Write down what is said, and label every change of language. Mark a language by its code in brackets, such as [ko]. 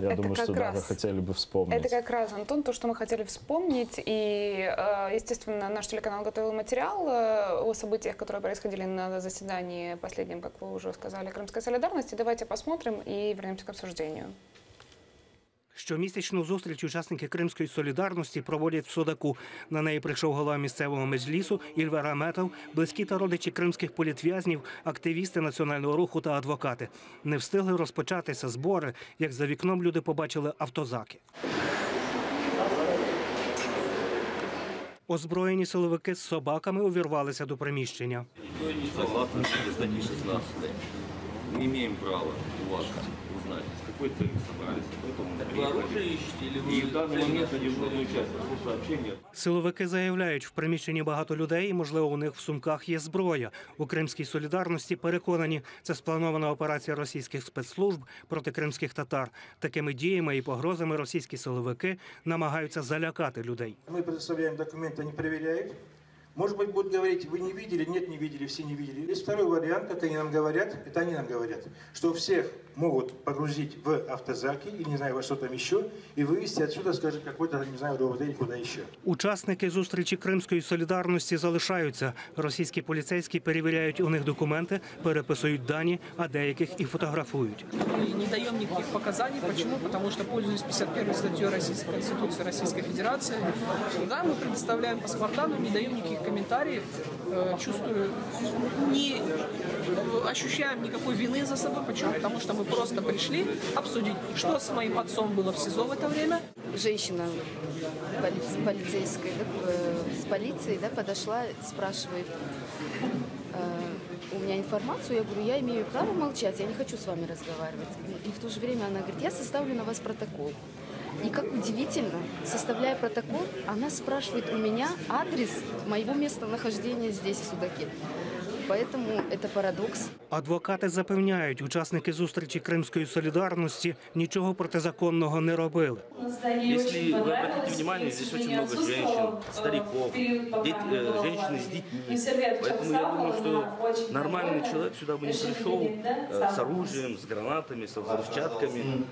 [ru] я думаю, что да, вы хотели бы вспомнить. Это как раз, Антон, то, что мы хотели вспомнить. И, естественно, наш телеканал готовил материал о событиях, которые происходили на заседании последнем, как вы уже сказали, Крымской солидарности. Давайте посмотрим и вернемся к обсуждению. [uk] Щомісячну зустріч учасники Кримської солідарності проводять в Судаку. На неї прийшов голова місцевого меджлісу Ільвер Аметов, близькі та родичі кримських політв'язнів, активісти національного руху та адвокати. Не встигли розпочатися збори, як за вікном люди побачили автозаки. Озброєні силовики з собаками увірвалися до приміщення. [ru] Согласно статьи 16, не имеем права у вас узнать, с какой целью собрались. Поэтому оружие ищете или вы в данный момент не участвуете в сообщении? [uk] Силовики заявляють, в приміщенні багато людей і, можливо, у них в сумках є зброя. У Кримській солідарності переконані, це спланована операція російських спецслужб проти кримських татар. Такими діями і погрозами російські силовики намагаються залякати людей. [ru] Мы предоставляем документы, они проверяют. Может быть, будут говорить, вы не видели, нет, не видели, все не видели. Есть второй вариант, как они нам говорят, это они нам говорят, что всех могут погрузить в автозаки, или не знаю, во что там еще, и вывести отсюда, скажем, какой-то, не знаю, РОВД или куда еще. [uk] Учасники зустрічі Кримської солідарності залишаються. Російські поліцейські перевіряють у них документи, переписують дані, а деяких і фотографують. [ru] Мы не даем никаких показаний. Почему? Потому что, пользуясь 51 статьей Российской Конституции Российской Федерации, да, мы предоставляем паспорта, но не даем никаких комментариев. Чувствую, не ощущаем никакой вины за собой. Почему? Потому что мы просто пришли обсудить, что с моим отцом было в СИЗО в это время. Женщина полицейская, с полицией, да, подошла, спрашивает у меня информацию, я говорю, я имею право молчать, я не хочу с вами разговаривать. И в то же время она говорит, я составлю на вас протокол. И как удивительно, составляя протокол, она спрашивает у меня адрес моего местонахождения здесь, в Судаке. Поэтому это парадокс. [uk] Адвокати запевняють, учасники зустрічі Кримської солідарності нічого протизаконного не робили. [ru] Если вы обратите внимание, здесь очень много женщин, стариков, женщины с детьми. Поэтому я думаю, что нормальный человек сюда бы не пришел с оружием, с гранатами, с взрывчатками.